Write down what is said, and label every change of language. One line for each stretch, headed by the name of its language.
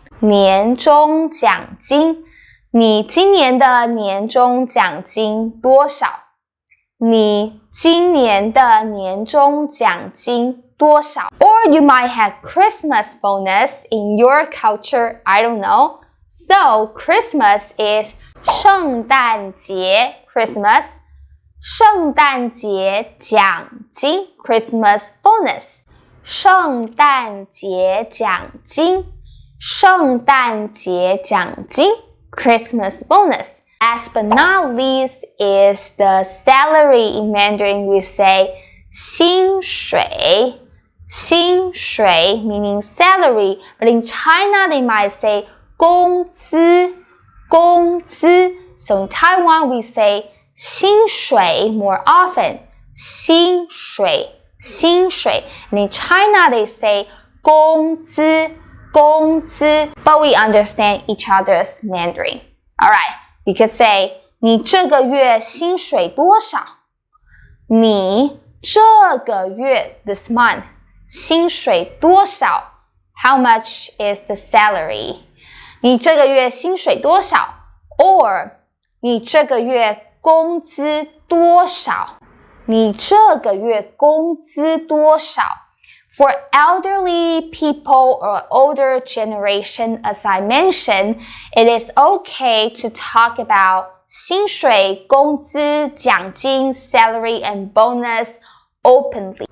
Chinese: 年终奖金，你今年的年终奖金多少？你今年的年终奖金多少？
English: Or you might have Christmas bonus in your culture, I don't know. So Christmas is 圣诞节 Christmas 圣诞节奖金 Christmas bonus 圣诞节奖金圣诞节奖金 Christmas bonus. Last but not least is the salary. In Mandarin we say 薪水薪水 meaning salary, but in China they might say 工资工资 So in Taiwan we say 薪水 more often 薪水薪水 And in China they say 工资工资 But we understand each other's Mandarin. Alright, you could say
Chinese: 你这个月薪水多少？你这个月 this month 薪水多少？
English: How much is the salary?
Chinese: 你这个月薪水多少 ？Or 你这个月工资多少？你这个月工资多少
English: ？For elderly people or older generation, as I mentioned, it is okay to talk about 薪水、工资、奖金 salary and bonus openly.